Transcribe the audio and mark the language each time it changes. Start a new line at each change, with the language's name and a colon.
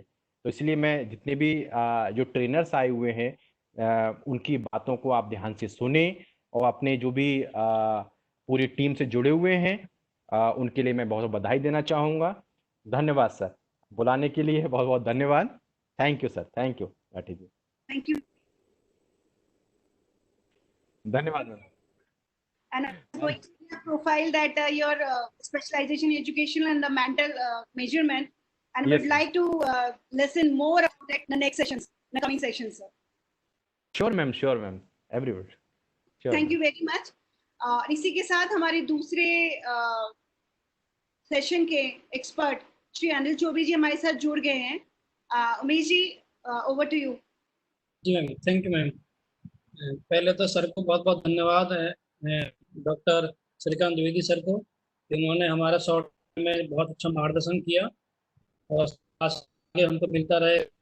Hindi: तो इसलिए मैं जितने भी जो ट्रेनर्स आए हुए हैं, उनकी बातों को आप ध्यान से सुने और अपने जो भी पूरी टीम से जुड़े हुए हैं, उनके लिए मैं बहुत बहुत बधाई देना चाहूंगा। धन्यवाद सर, बुलाने के लिए बहुत बहुत धन्यवाद।
English: thank you sir, thank you
Hindi: Rathi ji,
English: Thank you.
Hindi: धन्यवाद ma'am.
English: And I'm going to see your profile that your specialization in education and the mental measurement, and Yes, would ma'am. like to listen more about that in the next sessions, in the coming sessions, sir. Sure ma'am, everyone. Thank you very much.
Hindi: इसी के साथ हमारे दूसरे session के expert Shri Anil Choubey जी हमारे साथ जुड़ गए हैं। Umesh ji,
English: Over to you.
Hindi: Ji ma'am,
English: Thank you ma'am.
Hindi: पहले तो सर को बहुत बहुत धन्यवाद है, डॉक्टर श्रीकांत द्विवेदी सर को, जिन्होंने हमारा शॉर्ट में बहुत अच्छा मार्गदर्शन किया और आगे हमको मिलता रहे।